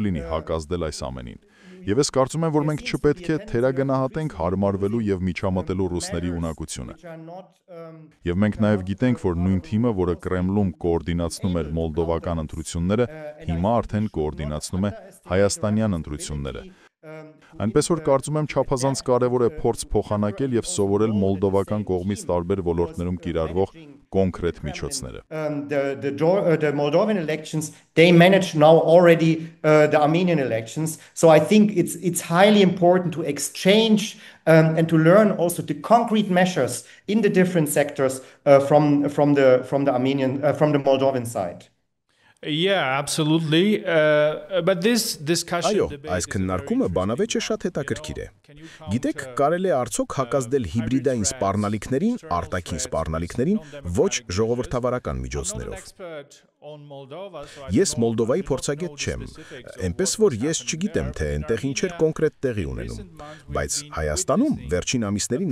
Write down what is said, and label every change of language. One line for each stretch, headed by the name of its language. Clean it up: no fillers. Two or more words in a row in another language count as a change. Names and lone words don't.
Armenian: լինի հակազդել այս ամենին։ Եվ ես կարծում եմ, որ մենք չպետք է թերագնահատենք հարմարվելու եւ միջամտելու ռուսների ունակությունը։ Եվ մենք նաեւ գիտենք, որ նույն թիմը, որը Կրեմլում կոորդինացնում էր մոլդովական ընտրությունները, հիմա արդեն կոորդինացնում է հայաստանյան ընտրությունները։ Այնպես որ կարծում եմ չափազանց կարևոր է փորձ փոխանակել եւ սովորել մոլդովական կողմից տարբեր ոլորտներում կիրառվող կոնկրետ միջոցները։
English: The Moldovan elections, they manage now already the Armenian elections. So I think it's highly important to exchange and to learn also the concrete measures in the different sectors from the Moldovan side. Yeah, absolutely. But this discussion
Armenian: Այո, այս քննարկումը բանավեճ է շատ հետաքրքիր է։ Գիտեք, կարելի է արդյոք հակազդել հիբրիդային սպառնալիքներին, արտաքին սպառնալիքներին ոչ ժողովրդավարական միջոցներով։ Ես Մոլդովայի փորձագետ չեմ, այնպես որ ես չգիտեմ, թե այնտեղ ինչեր կոնկրետ տեղի ունենում, բայց Հայաստանում վերջին ամիսներին